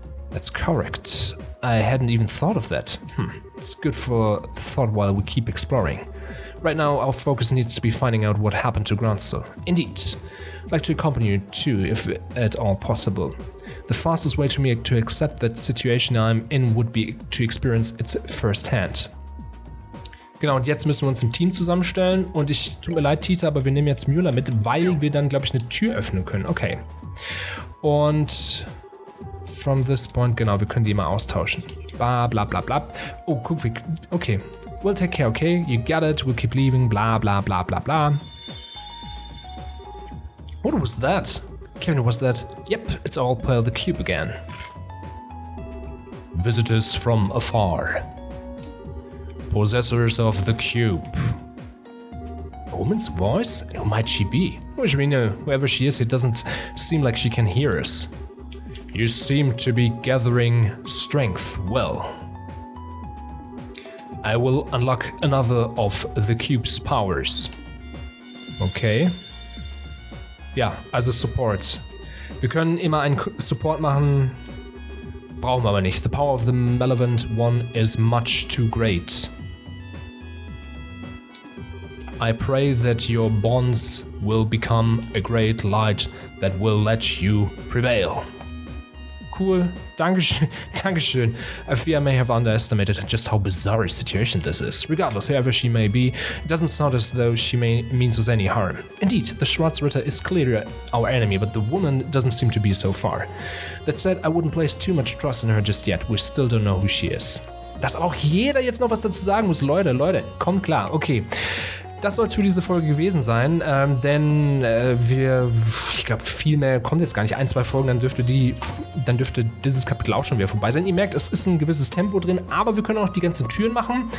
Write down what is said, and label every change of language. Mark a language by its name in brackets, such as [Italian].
[English] That's correct. I hadn't even thought of that. It's good for the thought while we keep exploring. Right now, our focus needs to be finding out what happened to Gronsel. Indeed. I'd like to accompany you too, if at all possible. The fastest way to me to accept that situation I'm in would be to experience it firsthand. [German] Genau, und jetzt müssen wir uns ein Team zusammenstellen und tut mir leid, Tita, aber wir nehmen jetzt Müller mit, weil wir dann, glaube ich, eine Tür öffnen können. Okay. Und [English] from this point, [German] genau, wir können die mal austauschen. [English] Bla bla bla bla. Oh, guck, okay. We'll take care, okay? You got it, we'll keep leaving, bla bla bla bla bla. What was that? Kevin, was that? Yep, it's all per the cube again. Visitors from afar. Possessors of the cube. A woman's voice? Who might she be? Which we know, whoever she is, it doesn't seem like she can hear us. You seem to be gathering strength well. I will unlock another of the cube's powers. [German] Okay. Ja, also Support. Wir können immer einen Support machen, brauchen wir aber nicht. [English] The power of the malevolent one is much too great. I pray that your bonds will become a great light that will let you prevail. [German] Cool, Dankeschön, Dankeschön. [English] I fear I may have underestimated just how bizarre a situation this is. Regardless, whoever she may be, it doesn't sound as though she means us any harm. Indeed, the Schwarzritter is clearly our enemy, but the woman doesn't seem to be so far. That said, I wouldn't place too much trust in her just yet. We still don't know who she is. [German] Dass auch jeder jetzt noch was dazu sagen muss. Leute, kommt klar. Okay. Das soll es für diese Folge gewesen sein, denn ich glaube, viel mehr kommt jetzt gar nicht. 1, 2 Folgen, dann dürfte dieses Kapitel auch schon wieder vorbei sein. Ihr merkt, es ist ein gewisses Tempo drin, aber wir können auch die ganzen Türen machen.